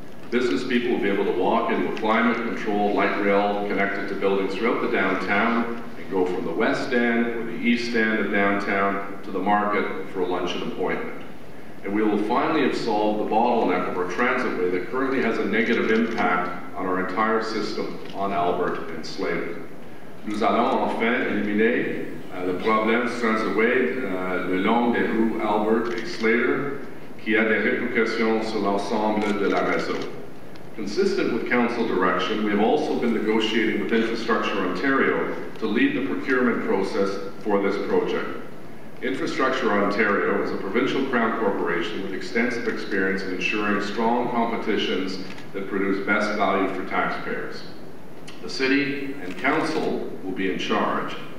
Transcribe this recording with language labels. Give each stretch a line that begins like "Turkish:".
English: Business people will be able to walk into a climate-controlled light rail connected to buildings throughout the downtown and go from the west end or the east end of downtown to the market for a luncheon appointment. And we will finally have solved the bottleneck of our transitway that currently has a negative impact on our entire system on Albert and Slater.
French: Nous allons enfin éliminer le problème du transitway le long des rues Albert et Slater, qui a des répercussions sur l'ensemble de la réseau.
English: Consistent with council direction, we have also been negotiating with Infrastructure Ontario to lead the procurement process for this project. Infrastructure Ontario is a provincial crown corporation with extensive experience in ensuring strong competitions that produce best value for taxpayers. The city and council will be in charge,